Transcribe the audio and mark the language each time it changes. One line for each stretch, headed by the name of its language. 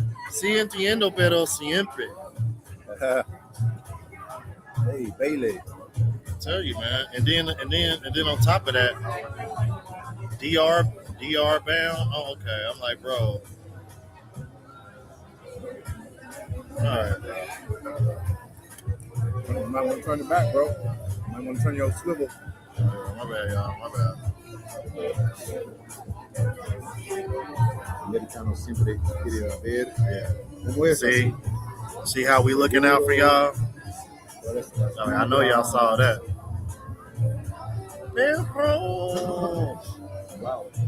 Spanish: Sí, entiendo, pero siempre.
English: Hey, Bailey. I tell you, man. And then on top of that, DR bound. Oh, okay. I'm like, bro. All right, bro. You might want to turn it back, bro. You might want to turn your swivel. My bad, y'all. My bad.
Spanish: Americano siempre quiere ver.
English: Yeah. See how we looking out for y'all? I know y'all saw that. Man, bro. Wow.